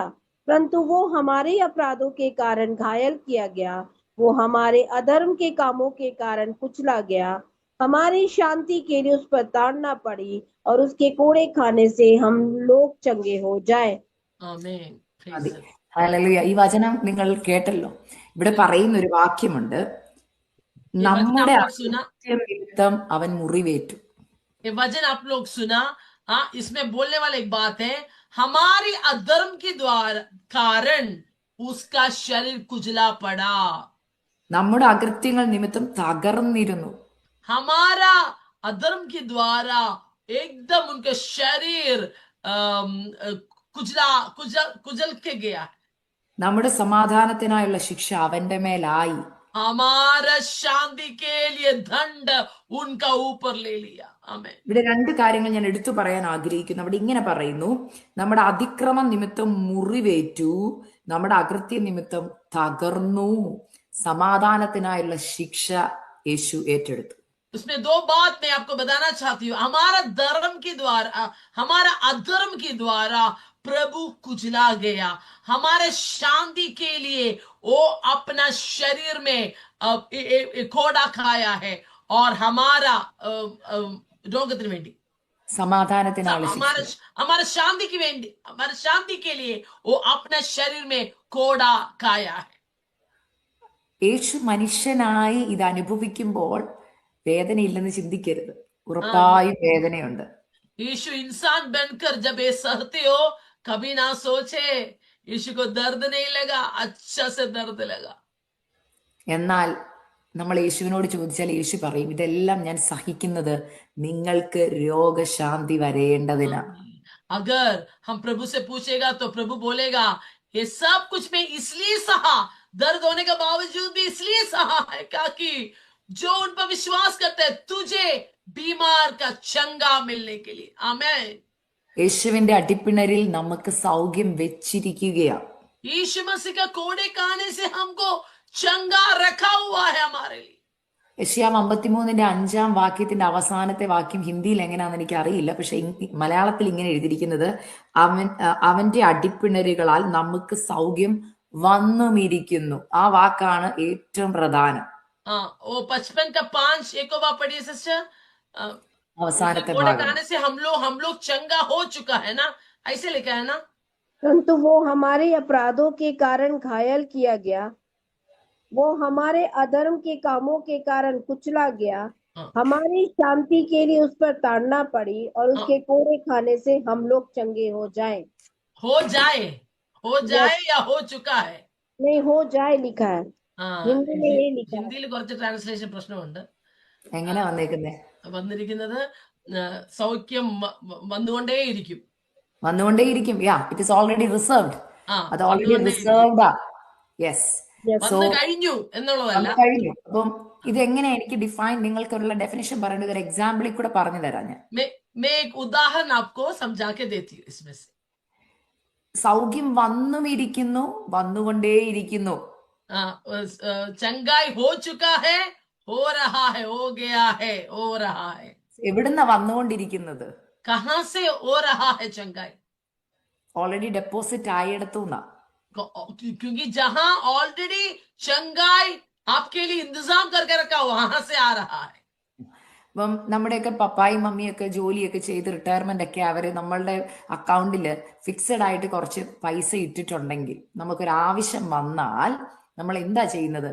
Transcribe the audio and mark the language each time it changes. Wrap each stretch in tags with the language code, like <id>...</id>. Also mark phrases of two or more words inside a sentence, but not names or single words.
<hi>परंतु वो हमारे अपराधों के कारण घायल किया गया, वो हमारे अधर्म के कामों के कारण कुचला गया। हमारी शांति के लिए उस पर ताड़ना पड़ी, और उसके कोड़े खाने से हम लोग चंगे हो जाए। आमीन। Praise</hi> <ml>മതി.</ml> <en>the Lord.</en> <ml>ഹല്ലേലൂയ. ഈ വചനം നിങ്ങൾ കേട്ടല്ലോ. ഇവിടെ പറയുന്ന ഒരു വാക്യമുണ്ട്,</ml> <hi>ये वचन</hi> <ml>നമ്മുടെ</ml> <hi>आप लोग सुना,</hi> <ml>അകൃത്യം നിമിത്തം അവൻ മുറിവേറ്റു.</ml> <hi>ये वचन आप लोग सुना। हाँ, इसमें बोलने वाली एक बात है, हमारी अधर्म के द्वारा कारण उसका शरीर कुचला पड़ा।</hi> <ml>നമ്മുടെ അകൃത്യങ്ങൾ നിമിത്തം തകർന്നിരുന്നു.</ml> <hi>हमारा अधर्म के द्वारा एकदम उनका शरीर कुचला कुचल कुचल के गया।</hi> <ml>നമ്മുടെ സമാധാനത്തിനായുള്ള ശിക്ഷ അവന്റെ മേലായി.</ml> <hi>हमारा शांति के लिए दंड उनका ऊपर ले लिया। आमेन।</hi> <ml>ഇവിടെ 2 കാര്യങ്ങൾ ഞാൻ എടുത്തു പറയാൻ ആഗ്രഹിക്കുന്നു. അവിടെ ഇങ്ങനെ പറയുന്നു, നമ്മുടെ അതിക്രമം നിമിത്തം മുറിവേറ്റു, നമ്മുടെ അകൃത്യ നിമിത്തം തകർന്നു, സമാധാനത്തിനായുള്ള ശിക്ഷ യേശു ഏറ്റെടുത്തു.</ml> <hi>उसमें 2 बात मैं आपको बताना चाहती हूँ। हमारा धर्म के द्वारा, हमारा अधर्म के द्वारा प्रभु कुचला गया, हमारे शांति के लिए वो अपना शरीर में कोड़ा खाया है, और हमारा</hi> <ml>रोगത്തിന് വേണ്ടി, സമാധാനത്തിനായുള്ള</ml> <hi>हमारे</hi> <ml>ശിക്ഷ.</ml> <hi>हमारे शांति की वेंडी, हमारे शांति के लिए वो अपने शरीर में कोड़ा खाया है।</hi> <ml>യേശു മനുഷ്യനായി ഇത് അനുഭവിക്കുമ്പോൾ വേദനയില്ലെന്ന് ചിന്തിക്കരുത്. ഉറപ്പായും വേദനയുണ്ട്.</ml> <hi>यीशु इंसान बनकर जब ये सहते हो, कभी ना सोचे यीशु को दर्द नहीं लगा, अच्छा से दर्द लगा।</hi> <ml>എന്നാൽ നമ്മൾ യേശുവിനോട് ചോദിച്ചാൽ യേശു പറയും, ഇതെല്ലാം ഞാൻ സഹിക്കുന്നത് നിങ്ങൾക്ക് രോഗശാന്തി വരേണ്ടതിനാ.</ml> <hi>अगर हम प्रभु से पूछेगा तो प्रभु बोलेगा, ये सब कुछ मैं इसलिए सहा, दर्द होने के बावजूद भी इसलिए सहा है, ताकि जो उन पर विश्वास करते हैं तुझे बीमार का चंगा मिलने के लिए। आमेन।</hi> <ml>യേശുവിന്റെ അടിപ്പിണരിൽ നമുക്ക് സൗഖ്യം വെച്ചിരിക്കുകയാ.</ml> <hi>यीशु मसीह का कोड़े खाने से हमको चंगा रखा हुआ है हमारे लिए।</hi> <ml>യെശയ്യാ 53 5 വാക്യത്തിന്റെ അവസാനത്തെ വാക്യം ഹിന്ദിയിൽ എങ്ങനെയാണെന്ന് എനിക്ക് അറിയില്ല, പക്ഷെ മലയാളത്തിൽ ഇങ്ങനെ എഴുതിയിരിക്കുന്നത്, അവന്റെ അടിപ്പിണരുകളാൽ നമുക്ക് സൗഖ്യം വന്നുമിരിക്കുന്നു. ആ വാക്കാണ് ഏറ്റവും പ്രധാനം.</ml> <hi>वो 55 का 5 एक बार पढ़िए सिस्टर।</hi> <ml>അവസാനത്തെ</ml> <hi>कोड़े</hi> <ml>ഭാഗം.</ml> <hi>खाने से हम लोग चंगा हो चुका है ना, ऐसे लिखा है ना। परंतु वो हमारे अपराधों के कारण घायल किया गया, वो हमारे अधर्म के कामों के कारण कुचला गया। हमारी शांति के लिए उस पर ताड़ना पड़ी, और उसके कोड़े खाने से हम लोग चंगे हो जाए। हो जाए या हो चुका है? नहीं, हो जाए लिखा है। ആ, हिंदी में यही लिखा है।</hi> <ml>ഹിന്ദിയിൽ കുറച്ച് ട്രാൻസ്ലേഷൻ പ്രശ്നമുണ്ട്. എങ്ങനെ വന്നേക്കുന്നേ? വന്നിരിക്കുന്നത് സൗഖ്യം വന്നുകൊണ്ടേയിരിക്കും. വന്നുകൊണ്ടേയിരിക്കും. യാ,</ml> <en>it is already reserved. ആ,</en> <ml>അത് ഓൾറെഡി വന്നുകൊണ്ടേയിരിക്കും. റിസർവ്ഡാ. യെസ്.</ml> <en>Yes.</en> <ml>സോ വന്നു കഴിഞ്ഞു എന്നുള്ളതല്ല. വന്നു കഴിഞ്ഞു. അപ്പം ഇതെങ്ങനെ എനിക്ക് ഡിഫൈൻ, നിങ്ങൾക്കുള്ള ഡെഫിനേഷൻ പറയേണ്ടത് ഒരു എക്സാമ്പിളിൽ കൂടെ പറഞ്ഞു തരാം ഞാൻ.</ml> <hi>मैं एक उदाहरण आपको समझा के देती हूँ इसमें से.</hi> <ml>സൗഖ്യം വന്നും ഇരിക്കുന്നു, വന്നുകൊണ്ടേയിരിക്കുന്നു.</ml> <hi>चंगाई हो चुका है, हो रहा है, हो गया है, हो रहा है.</hi> <ml>എവിടുന്ന വന്നുകൊണ്ടിരിക്കുന്നത്?</ml> <hi>कहाँ से हो रहा है चंगाई?</hi> <en>already deposit</en> <ml>ആയിടത്തുനിന്നാ.</ml> <hi>क्योंकि जहां ऑलरेडी चंगाई आपके लिए इंतजाम करके रखा वहां से आ रहा है.</hi> <ml>അപ്പം നമ്മുടെയൊക്കെ പപ്പായും മമ്മിയൊക്കെ ജോലിയൊക്കെ ചെയ്ത് റിട്ടയർമെന്റ് ഒക്കെ അവര് നമ്മളുടെ അക്കൗണ്ടിൽ ഫിക്സഡ് ആയിട്ട് കുറച്ച് പൈസ ഇട്ടിട്ടുണ്ടെങ്കിൽ നമുക്കൊരു ആവശ്യം വന്നാൽ നമ്മൾ എന്താ ചെയ്യുന്നത്?</ml>